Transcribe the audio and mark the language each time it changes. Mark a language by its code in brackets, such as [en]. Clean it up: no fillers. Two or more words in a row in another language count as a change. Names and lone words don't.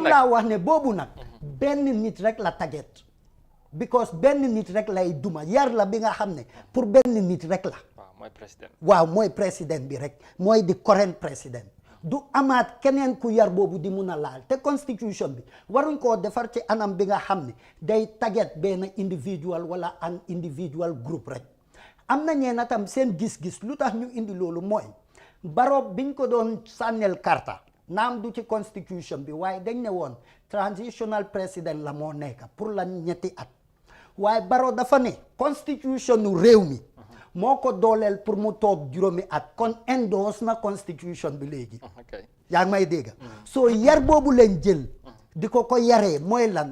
[wo] moom laa wax ne boobu nag benn nit rek la taget because benn nit rek lay duma yar la bi nga xam ne pour benn nit rek la mooy président bi rek mooy di current président du amaat keneen ku yar boobu di mun a laal te constitution bi waruñ koo defar ci anam bi nga xam ne day taget benn individual wala [en] an individual group [wo] rek am na ñeena tam seen gis-gis lu tax ñu indi loolu mooy Barrow biñ ko doon sànneel karta naam du ci constitution bi waaye dañ ne woon transitional président la moo nekk pour la ñetti at waaye Barrow dafa ne constitution u réew mi moo ko dooleel pour mu toog juróomi at kon endorse na constitution bi léegi yaa ngi may dégg soo yar boobu leen jël di ko yaree mooy lan